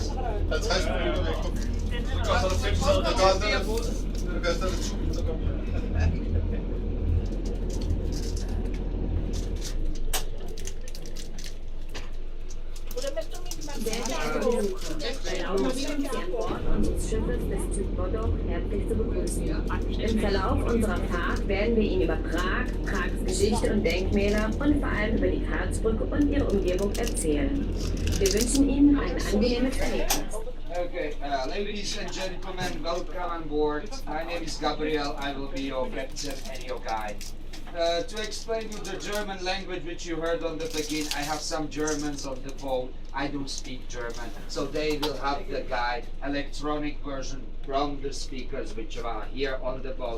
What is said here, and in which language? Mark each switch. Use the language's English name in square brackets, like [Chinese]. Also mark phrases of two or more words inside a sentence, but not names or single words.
[Danish] 50 minutter væk. Det koster det 1000 at komme hjem. [German] Sehr geehrte Besucher, erlauben Sie uns, Sie an Bord unseres Schiffes des Typ Moldau herzlich zu begrüßen. Im Verlauf unserer Fahrt werden wir Ihnen über Prag, Prags Geschichte und Denkmäler und vor allem über die Karlsbrücke und ihre Umgebung erzählen. Wir wünschen Ihnen ein angenehmes Erlebnis. [English] Okay, ladies and gentlemen, welcome on board. My name is Gabriel. I will be your captain and your guide. To explain you the German language which you heard on the beginning, I have some Germans on the boat. I don't speak German, so they will have the guide, electronic version from the speakers which are here on the boat.